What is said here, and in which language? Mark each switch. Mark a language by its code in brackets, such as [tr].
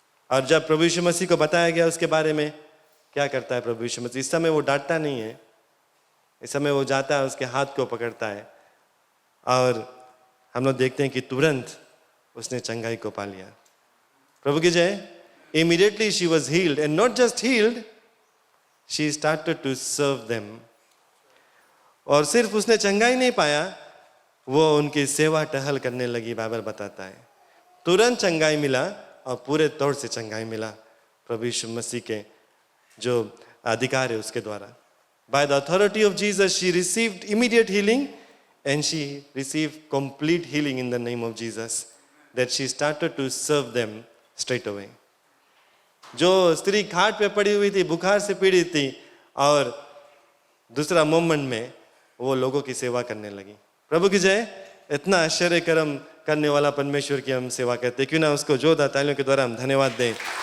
[hi] और जब प्रभु यीशु मसीह को बताया गया उसके बारे में, क्या करता है प्रभु यीशु मसीह? इस समय वो डांटता नहीं है, इस समय वो जाता है, उसके हाथ को पकड़ता है, और हम लोग देखते हैं कि तुरंत उसने चंगाई को पा लिया। प्रभु की जय। [en] Immediately she was healed, and not just healed, she started to serve them. [hi] और सिर्फ उसने चंगाई नहीं पाया, वो उनकी सेवा टहल करने लगी। बाइबल बताता है तुरंत चंगाई मिला, और पूरे तौर से चंगाई मिला प्रभु यीशु मसीह के जो अधिकार है उसके द्वारा। [en] By the authority of Jesus, she received immediate healing, and she received complete healing in the name of Jesus, that she started to serve them straight away. [hi] जो स्त्री खाट पे पड़ी हुई थी, बुखार से पीड़ित थी, और दूसरा मोमेंट में वो लोगों की सेवा करने लगी। प्रभु की जय। इतना आश्चर्य कर्म करने वाला परमेश्वर की हम सेवा करते, क्यों ना उसको जोरदार तालियों के द्वारा हम धन्यवाद दें।